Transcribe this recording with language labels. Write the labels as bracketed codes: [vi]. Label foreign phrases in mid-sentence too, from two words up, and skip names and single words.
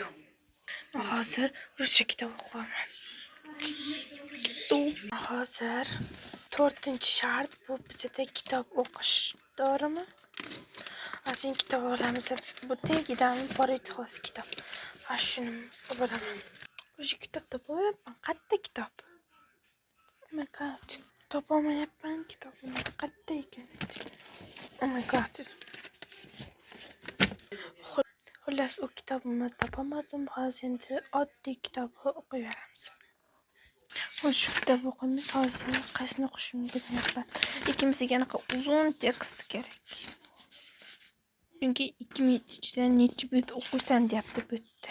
[uz] Hozir ruscha kitob o'qiyman. Hozir 4-shart bu bizda kitob o'qish to'g'rimi? Asin kitob olamiz. Bu tegidan boraydi xolos kitob. Shuni bilaman. O'sha kitobda bo'lyapman. Qayerda kitob? [en] Oh my god. [uz] Topolmayapman kitobni. Qayerda ekan? [en] Oh my god. [uz] Xullas u kitobni topolmadim. Hozir endi oddiy kitobni o'qiyveramiz. Shu kitob o'qiymiz. Hozir qaysini o'qishimni bilmayapman. Ikkimizga anaqa uzun tekst kerak. Chunki 2 minut ichida necha bet o'qiysan deyapti bu yerda.